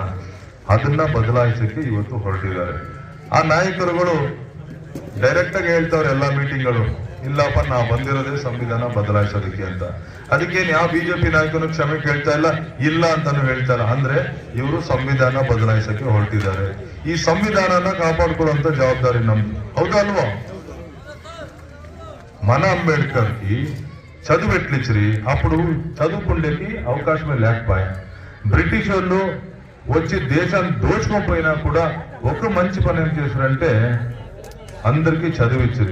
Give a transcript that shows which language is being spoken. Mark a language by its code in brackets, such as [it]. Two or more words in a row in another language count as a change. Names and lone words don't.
[kn] ಅದನ್ನ ಬದಲಾಯಿಸಕ್ಕೆ ಇವತ್ತು ಹೊರಟಿದ್ದಾರೆ. ಆ ನಾಯಕರುಗಳು ಡೈರೆಕ್ಟ್ ಆಗಿ ಹೇಳ್ತಾವ್ರೆ ಎಲ್ಲಾ ಮೀಟಿಂಗ್ಗಳು, ಇಲ್ಲಪ್ಪ ನಾವು ಬಂದಿರೋದೇ ಸಂವಿಧಾನ ಬದಲಾಯಿಸೋದಕ್ಕೆ ಅಂತ. ಅದಕ್ಕೇನು ಯಾವ ಬಿಜೆಪಿ ನಾಯಕನು ಕ್ಷಮೆ ಕೇಳ್ತಾ ಇಲ್ಲ ಅಂತಾನು ಹೇಳ್ತಾ ಇಲ್ಲ. ಅಂದ್ರೆ ಇವರು ಸಂವಿಧಾನ ಬದಲಾಯಿಸಕ್ಕೆ ಹೊರಟಿದ್ದಾರೆ. ಈ ಸಂವಿಧಾನನ ಕಾಪಾಡ್ಕೊಳ್ಳುವಂತ ಜವಾಬ್ದಾರಿ ನಮ್ದು, ಹೌದಾ ಅಲ್ವಾ? [te] మన అంబేద్కర్కి చదువు ఎట్లిచ్చిరి, అప్పుడు చదువుకుండేకి అవకాశమే లేకపోయా. బ్రిటిష్ వాళ్ళు వచ్చి దేశాన్ని దోచుకోపోయినా కూడా ఒక మంచి పని ఏం చేశారంటే అందరికీ చదువు ఇచ్చిరి.